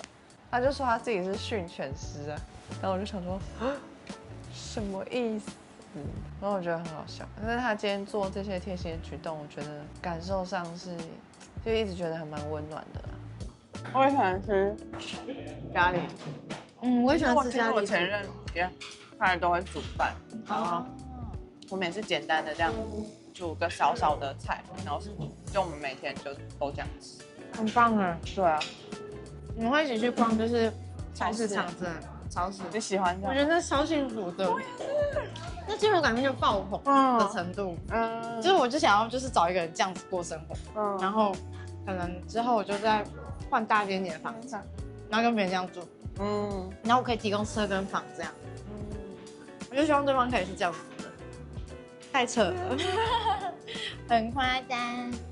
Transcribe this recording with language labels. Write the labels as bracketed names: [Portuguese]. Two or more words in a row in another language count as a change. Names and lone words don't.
[Chinese] 他就說他自己是訓犬師啊，然後我就想說什麼意思？然後我覺得很好笑，但是他今天做這些貼心的舉動，我覺得感受上是就一直覺得還蠻溫暖的啦。我也喜歡吃咖喱，我也喜歡吃咖喱。我前任也他都會煮飯，然後我每次簡單的這樣煮個少少的菜，然後就我們每天就都這樣吃，很棒啊！對啊，我們會一起去逛，就是菜市場真的。超市你喜歡這樣？我覺得那超幸福的，那幸福感就爆棚的程度，就是我就想要就是找一個人這樣子過生活，然後可能之後我就再換大一點點的房子，然後跟別人這樣住，然後我可以提供車跟房這樣，我就希望對方可以是這樣子的，太扯了，很誇張。